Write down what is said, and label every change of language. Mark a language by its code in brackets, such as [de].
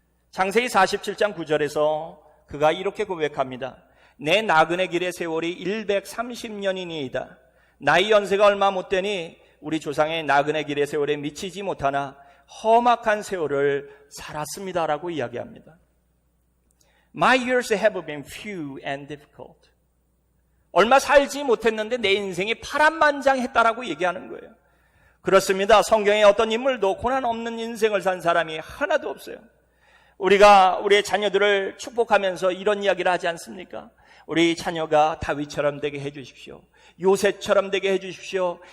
[ko] 창세기 47장 9절에서 그가 이렇게 고백합니다. 내 나그네 길의 세월이 130년이니이다. 나이 연세가 얼마 못 되니 우리 조상의 나그네 길의 세월에 미치지 못하나 험악한 세월을 살았습니다라고 이야기합니다. [en] My years have been few and difficult. [ko] 얼마 살지 못했는데 내 인생이 파란만장했다라고 얘기하는 거예요. 그렇습니다. 성경에 어떤 인물도 고난 없는 인생을 산 사람이 하나도 없어요. 우리가 우리의 자녀들을 축복하면서 이런 이야기를 하지 않습니까? 우리 자녀가 다윗처럼 되게 해주십시오. 요셉처럼 되게 해주십시오.